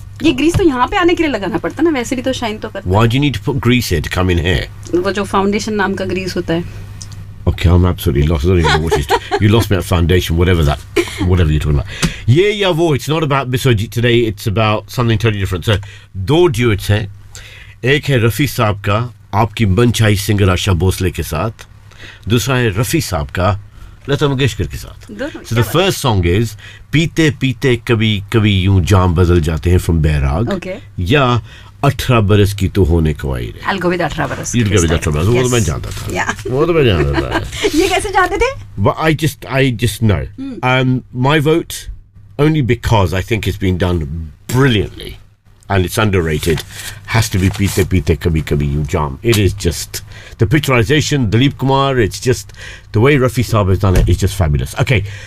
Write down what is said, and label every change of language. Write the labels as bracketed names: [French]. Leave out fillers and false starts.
[Hindi] ये grease तो यहाँ पे आने के लिए लगाना पड़ता ना, वैसे भी तो shine तो करता. [English] Why do you need to put grease here to come in here? [Hindi] वो जो foundation नाम का grease होता है. [English] Okay, I'm absolutely lost. I don't even know what you lost me at foundation, whatever you're talking about. Yeah, yeah, vo. It's not about Bisojit today. It's about something totally different. So, two duets हैं. [Hindi] एक है रफ़ी साब का, आपकी मनचाही singer Asha Bhosle के साथ. दूसरा है रफ़ी साब का, लता मंगेशकर के साथ. [English] So, the first song is, पीते पीते कभी कभी यूं जान बदल जाते हैं from बैराग. Okay. [Hindi] या, 18 बरस की तू होने को आई रे. [English] I'll go with 18 baras. You'll go with 18 baras. [Hindi] वो तो मैं जानता था. [English] Yeah. [Hindi] वो तो मैं जानता था. Ye kaise jante the? [English] But I just know. My vote, only because I think it's been done brilliantly and it's underrated, has to be Peete Peete Kabhi Kabhi Yun Jaan. It is just the picturization, Dilip Kumar, it's just the way Rafi Saab has done it is just fabulous. Okay.